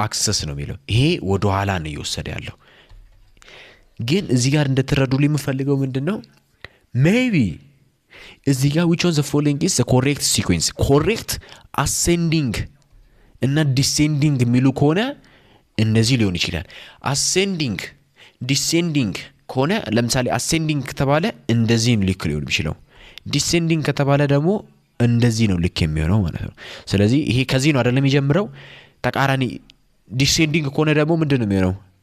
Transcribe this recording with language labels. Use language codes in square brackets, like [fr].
[am] አክሰስ ነው የሚለው። ይሄ ወደ ኋላ ነው እየወሰደ ያለው። ግን እዚህ ጋር እንደተረዱልኝ የምፈልገው ምንድነው? [en] ሜቢ [am] እዚህ ጋር [en] which of the following is the correct sequence? [am] ኮሬክት አሴንዲንግ እና ዲሴንዲንግ የሚሉ ከሆነ እነዚህ ሊሆን ይችላል። አሴንዲንግ ዲሴንዲንግ ከሆነ ለምሳሌ አሴንዲንግ ከተባለ እንደዚህ ነው ልክ ሊሆን የሚችለው። ዲሴንዲንግ ከተባለ ደግሞ እንደዚህ ነው ልክ የሚሆነው ማለት ነው። ስለዚህ ይሄ ከዚህ ነው አይደለም የሚጀምረው። ተቃራኒ ዲሴንዲንግ ከሆነ ደግሞ ምንድነው የሚሆነው?